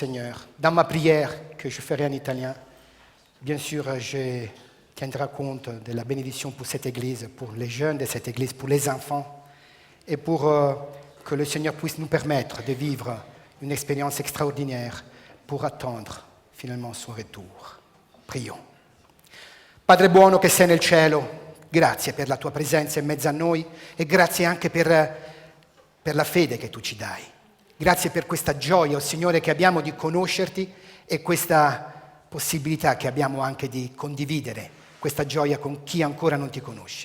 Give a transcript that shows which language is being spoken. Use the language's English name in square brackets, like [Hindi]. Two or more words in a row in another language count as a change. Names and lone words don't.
[French] Dans ma prière, que je ferai en italien. Bien sûr, je tiendrai compte de la bénédiction pour cette Église, pour les jeunes de cette Église, pour les enfants, et pour que le Seigneur puisse nous permettre de vivre une expérience extraordinaire pour attendre finalement son retour. Prions. [Italian] Padre buono che sei nel cielo, grazie per la tua presenza in mezzo a noi e grazie anche per la fede che tu ci dai. Grazie per questa gioia, oh Signore, che abbiamo di conoscerti e questa possibilità che abbiamo anche di condividere questa gioia con chi ancora non ti conosce.